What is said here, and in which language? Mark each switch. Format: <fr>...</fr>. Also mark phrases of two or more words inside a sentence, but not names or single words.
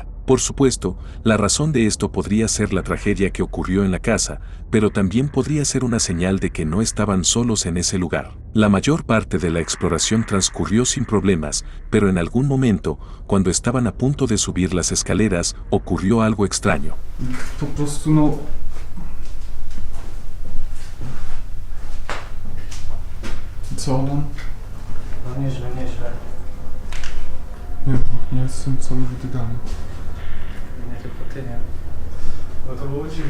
<es>Por supuesto, la razón de esto podría ser la tragedia que ocurrió en la casa, pero también podría ser una señal de que no estaban solos en ese lugar. La mayor parte de la exploración transcurrió sin problemas, pero en algún momento, cuando estaban a punto de subir las escaleras, ocurrió algo extraño.</es> <pl>Po prostu no... Co nam? No nieźle, nieźle. Nie jestem cały wydygany. Nie tylko ty, nie. No to było dziwne.</pl>